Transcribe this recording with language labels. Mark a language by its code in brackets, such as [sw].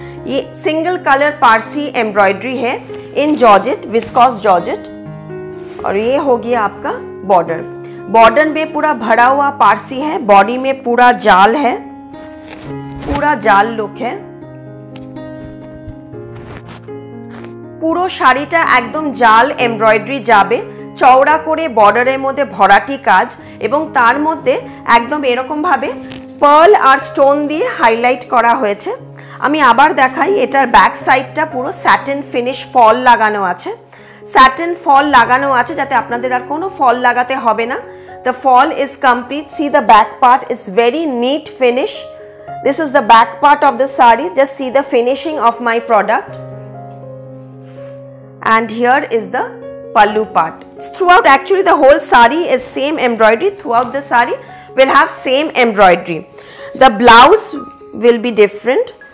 [hi] ये single colour Parsi embroidery है इन georgette, viscous georgette, और ये हो गया आपका बॉर्डर। बॉर्डर में पूरा भरा हुआ पारसी है, बॉडी में पूरा जाल है, पूरा जाल लुक है। [bn] পুরো শাড়িটা একদম জাল এমব্রয়ডারি যাবে, চওড়া করে বর্ডারের মধ্যে ভরাটি কাজ এবং তার মধ্যে একদম এরকম ভাবে পার্ল আর স্টোন দিয়ে হাইলাইট করা হয়েছে। আমি আবার দেখাই, এটার ব্যাক সাইডটা পুরো স্যাটিন ফিনিশ ফল লাগানো আছে, স্যাটিন ফল লাগানো আছে যাতে আপনাদের আর কোনো ফল লাগাতে হবে না। [en] The fall is complete. See the back part, it's very neat finish. This is the back part of the saree. Just see the finishing of my product. And here is the pallu part. Throughout, actually the whole saree is same embroidery. Throughout the saree will have same embroidery. The blouse will be different.